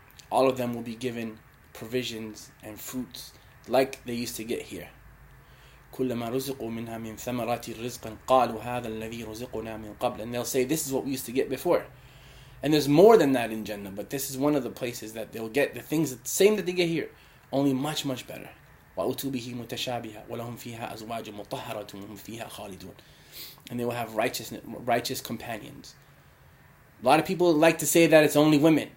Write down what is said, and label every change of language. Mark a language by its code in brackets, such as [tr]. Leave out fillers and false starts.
[en] All of them will be given provisions and fruits like they used to get here. [ar] كلما رزقوا منها من ثمرات رزقا قالوا هذا الذي رزقنا من قبل. [en] And they'll say, this is what we used to get before. And there's more than that in Jannah, but this is one of the places that they'll get the things the same that they get here, only much, much better. [ar] وَأُتُوا بِهِ مُتَشَابِهًا وَلَهُمْ فِيهَا أَزْوَاجٌ مُطَهَّرَةٌ وَهُمْ فِيهَا خَالِدُونَ. [en] And they will have righteous companions. A lot of people like to say that it's only women.